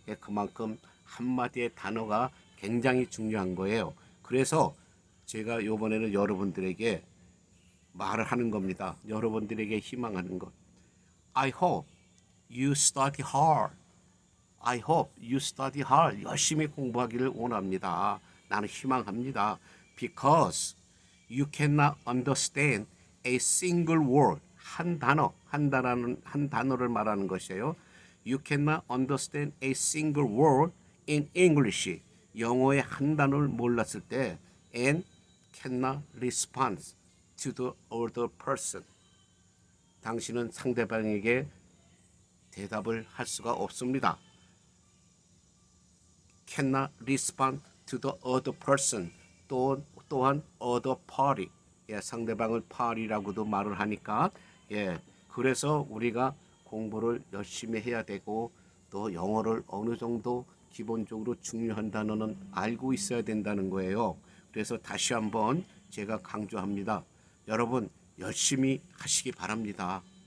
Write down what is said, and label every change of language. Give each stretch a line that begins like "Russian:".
Korean: 그만큼 한마디의 단어가 굉장히 중요한 거예요. 그래서 제가 이번에는 여러분들에게 말을 하는 겁니다. 여러분들에게 희망하는 것.
English: I hope you study hard. I hope you study hard.
Korean: 열심히 공부하기를 원합니다. 나는 희망합니다.
English: Because you cannot understand a single word.
Korean: 한 단어를 말하는 것이에요.
English: You cannot understand a single word in English.
Korean: 영어의 한 단어를 몰랐을 때
English: and cannot respond to the other person.
Korean: 당신은 상대방에게 대답을 할 수가 없습니다.
English: cannot respond to the other person. 또한 other party.
Korean: 상대방을 party라고도 말을 하니까 그래서 우리가 공부를 열심히 해야 되고 또 영어를 어느 정도 기본적으로 중요한 단어는 알고 있어야 된다는 거예요. 그래서 다시 한번 제가 강조합니다. 여러분 열심히 하시기 바랍니다.